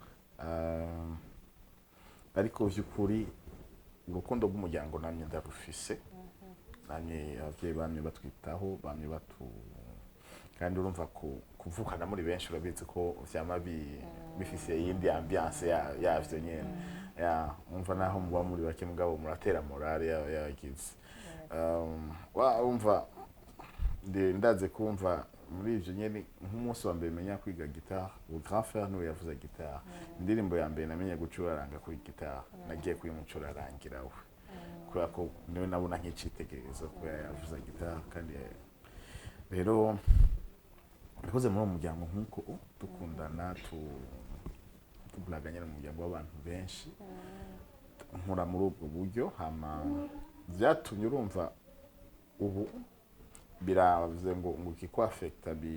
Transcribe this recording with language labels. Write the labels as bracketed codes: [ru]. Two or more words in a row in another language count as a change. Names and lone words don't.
[rn] ariko by'ukuri urukundo rw'umuryango namye ndarufise namye abavyeyi bamye batwitaho bamye kandi urumva kuvukana muri benshi urabizi ko vyama bifise iyindi ambiance yavyo nyene umva naho muba muri bake mugabo muratera morale yagize umva ndaze kumva muri ivyo nyene nk'umunsi wa mbere menya kwiga guitar [fr] le grand frère [rn] niwe yavuze guitar indirimbo ya mbere namenye gucuraranga kuri guitar nagiye kuyimucurarangira we kubera ko niwe nabona nk'icitegererezo ko yavuze guitar kandi rero nakoze muri uwo muryango nk'uko dukundana tubulaganye mu muryango w'abantu benshi nkura muri ubwo buryo hama vyatumye urumva ubu biravuze ngo kiko affecta